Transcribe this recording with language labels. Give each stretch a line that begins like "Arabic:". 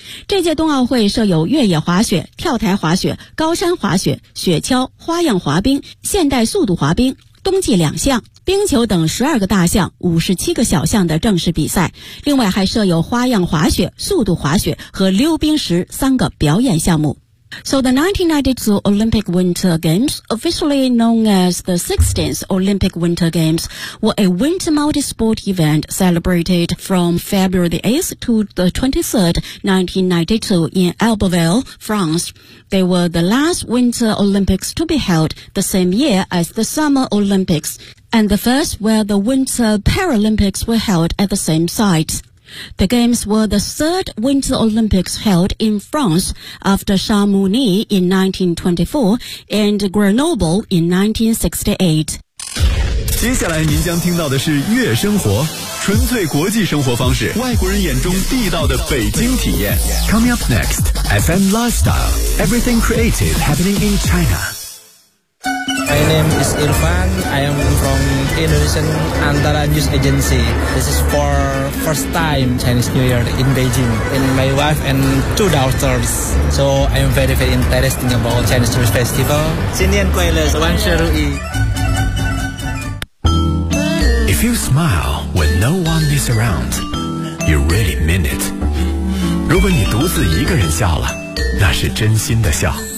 Chinese: 这届冬奥会设有越野滑雪、跳台滑雪、高山滑雪、雪橇、花样滑冰、现代速度滑冰、冬季两项、冰球等12个大项、57个小项的正式比赛，另外还设有花样滑雪、速度滑雪和溜冰石3个表演项目。
English: So the 1992 Olympic Winter Games, officially known as the 16th Olympic Winter Games, were a winter multi-sport event celebrated from February the 8th to the 23rd, 1992 in Albertville, France. They were the last Winter Olympics to be held the same year as the Summer Olympics, and the first where the Winter Paralympics were held at the same site. The Games were the third Winter Olympics held in France after Chamonix in 1924 and Grenoble in 1968.
Chinese: 接下来您将听到的是《悦生活》，纯粹国际生活方式，外国人眼中地道的北京体验。
English: Coming up next, FM Lifestyle, everything creative happening in China. My name is Irfan. I am from Indonesian Antara News Agency. This is for first time Chinese New Year in Beijing. And my wife and two daughters. So I am very, very interested about Chinese New Year Festival.
Chinese: 新年快乐，万事如意。
English: If you smile when no one is around, you really mean it.
Chinese: 如果你独自一个人笑了，那是真心的笑。